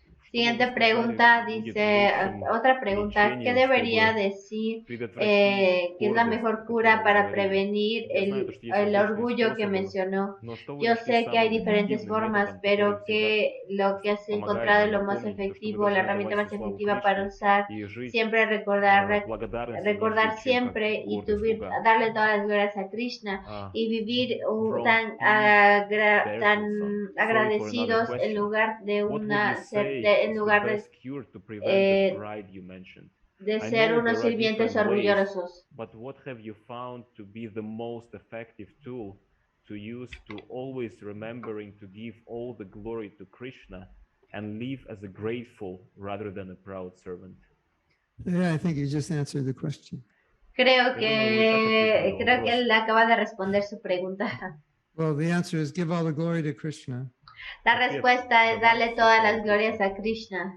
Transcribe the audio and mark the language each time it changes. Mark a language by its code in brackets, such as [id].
[es] Siguiente pregunta dice, otra pregunta, ¿qué debería decir que es la mejor cura para prevenir el orgullo que mencionó? Yo sé que hay diferentes formas, pero que lo que has encontrado es lo más efectivo, la herramienta más efectiva para usar, siempre recordar siempre y darle todas las glorias a Krishna y vivir tan agradecidos en lugar de de ser unos sirvientes orgullosos. [en] But what have you found to be the most effective tool to use to always remembering to give all the glory to Krishna and live as a grateful rather than a proud servant. Yeah, I think you just answered the question. [es] Creo que él acaba de responder su pregunta. [en] Well, the answer is give all the glory to Krishna [es] La respuesta es darle todas las glorias a Krishna